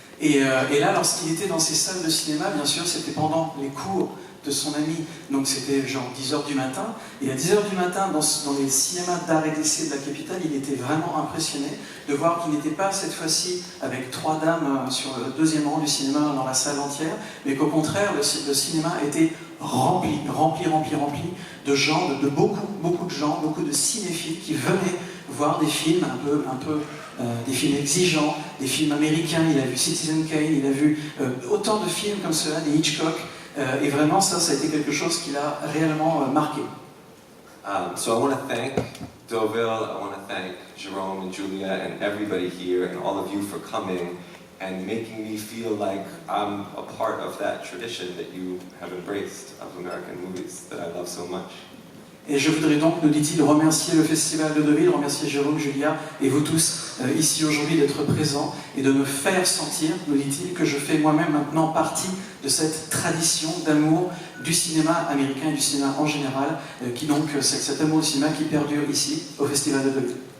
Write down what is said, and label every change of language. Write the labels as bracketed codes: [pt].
[fr] Et là, lorsqu'il était dans ces salles de cinéma, bien sûr, c'était pendant les cours de son ami, donc c'était genre 10h du matin, et à 10h du matin, dans les cinémas d'art et d'essai de la capitale, il était vraiment impressionné de voir qu'il n'était pas cette fois-ci avec 3 dames sur le 2e rang du cinéma dans la salle entière, mais qu'au contraire, le cinéma était rempli de gens, de beaucoup de gens, beaucoup de cinéphiles qui venaient voir des films des films exigeants, des films américains. Il a vu Citizen Kane, il a vu autant de films comme cela, des Hitchcock, et vraiment ça a été quelque chose qui l'a réellement marqué. [en] So I want to thank Deauville, I want to thank Jerome and Julia and everybody here and all of you for coming and making me feel like I'm a part of that tradition that you have embraced of American movies that I love so much. [fr] Et je voudrais donc, nous dit-il, remercier le Festival de Deauville, remercier Jérôme, Julia et vous tous ici aujourd'hui d'être présents et de me faire sentir, nous dit-il, que je fais moi-même maintenant partie de cette tradition d'amour du cinéma américain et du cinéma en général, qui donc, c'est cet amour du cinéma qui perdure ici au Festival de Deauville.